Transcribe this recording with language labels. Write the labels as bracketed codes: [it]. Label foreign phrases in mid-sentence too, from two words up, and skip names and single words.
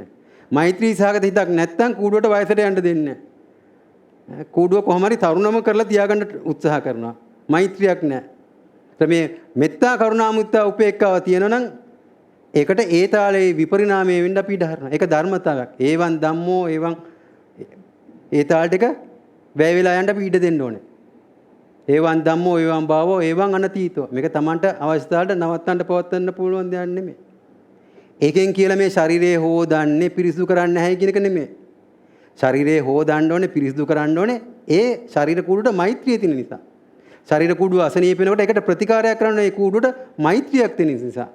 [si] මෛත්‍රී සහගත හිතක් නැත්නම් කූඩුවට වයසට යන්න දෙන්නේ නැහැ. කූඩුව කොහොම හරි තරුණම කරලා තියාගන්න උත්සාහ කරනවා. මෛත්‍රියක් නැහැ. මේ [pi] මෙත්තා, කරුණා, මුදිතා, උපේක්ඛාව [si] තියෙනවා නම් ඒකට ඒ තාලේ විපරිණාමයේ වෙන්න අපි ඉඩ හරිනවා. ඒක ධර්මතාවයක්. [pi] ඒවන් ධම්මෝ ඒවන් [si] ඒ තාලට එක වැය වෙලා යන්න අපි ඉඩ දෙන්න ඕනේ. [pi] ඒවන් ධම්මෝ ඒවන් භාවෝ ඒවන් අනතීතෝ. [si] මේක Tamanට අවශ්‍යතාවට නවත්තන්න පවත්වන්න පුළුවන් දෙයක් නෙමෙයි. ඒකෙන් කියලා මේ ශරීරය හොදන්නේ පිරිසිදු කරන්න නැහැ කියන එක නෙමෙයි. ශරීරය හොදන්න ඕනේ, පිරිසිදු කරන්න ඕනේ. ඒ ශරීර කුඩුවට මෛත්‍රිය තියෙන නිසා. ශරීර කුඩුව අසනීප වෙනකොට ඒකට ප්‍රතිකාරයක් කරන්න ඒ කුඩුවට මෛත්‍රියක් තියෙන නිසා.